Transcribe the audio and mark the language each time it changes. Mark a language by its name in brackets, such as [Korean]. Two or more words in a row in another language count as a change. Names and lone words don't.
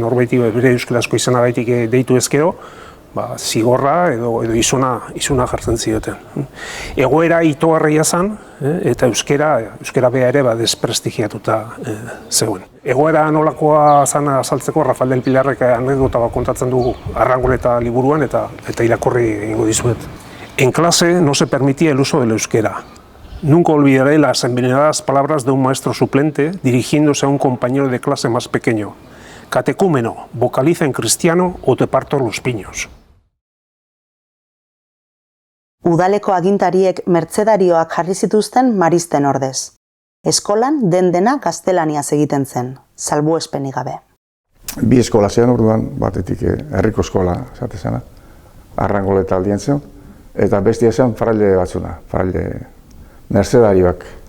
[Basque] Norbaiti bere euskarazko izenagaitik deitu ezkero, zigorra edo izuna jartzen zioten. Egoera itogarria zen, eta euskera bea ere desprestigiatuta zegoen. Egoera nolakoa zen azaltzeko Rafael del Pilarrek anekdota bat kontatzen dugu Arrangoleta liburuan eta irakurri egingo dizuet. [Spanish] En clase no se permitía el uso del euskera. Nunca olvidaré las envenenadas palabras de un maestro suplente dirigiéndose a un compañero de clase más pequeño. Catecúmeno, vocaliza en cristiano o te parto los piños. [Basque] Udaleko agintariek mertzedarioak jarri zituzten maristen ordez. Eskolan dena gaztelaniaz egiten zen, salbuespenik gabe. 2 eskola zean orduan, batetik herriko eskola zate zena, Arrangoleta aldien zen, eta bestia zen fraile batzuna, fraile mercedarioak.